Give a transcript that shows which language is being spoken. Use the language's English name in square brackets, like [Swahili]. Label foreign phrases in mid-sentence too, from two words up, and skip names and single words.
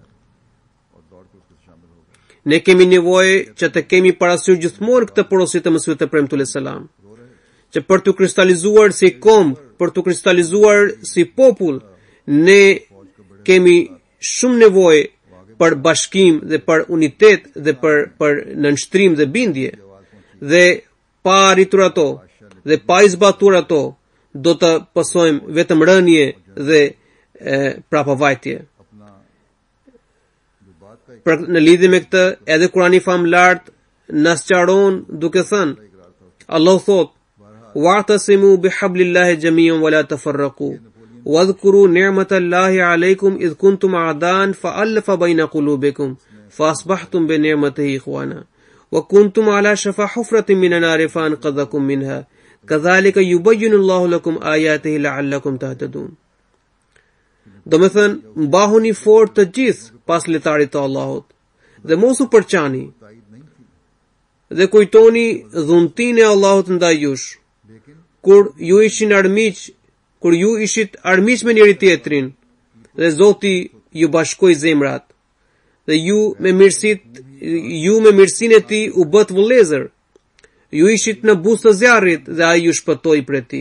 [Albanian] Ne kemi nevojë që të kemi parasysh gjithmonë këtë porosi të Mesihut të premtuar [Arabic] عليه السلام, [Albanian] që për të kristalizuar si kombë, për të kristalizuar si popull, ne kemi shumë nevojë për bashkim dhe për unitet dhe për nënshtrim dhe bindje, dhe pa arritur ato dhe pa I zbatuar ato, do të pasojmë vetëm rënje dhe prapavajtje. Në lidhje me këtë, edhe Kurani famlart na sqaron duke thënë, Allah thot: [Arabic] "واعتصموا بحبل الله جميعا ولا تفرقوا واذكروا نعمت الله عليكم إذ كنتم أعداء فألف بين قلوبكم فأصبحتم بنعمته إخوانا وكنتم على شفا حفرة من النار فأنقذكم منها كذلك يبين الله لكم آياته لعلكم تهتدون." [Albanian] Do me thënë, mbahuni fort të gjithë pas letarit të Allahut dhe mos u përqani dhe kujtoni dhuntin e Allahut ndaj jush, kur ju ishit armiq me njëri tjetrin dhe Zoti ju bashkoi zemrat dhe ju me mirësinë e Tij u bët vëllezër, ju ishit në buzë të zjarrit dhe ai ju shpëtoi prej tij.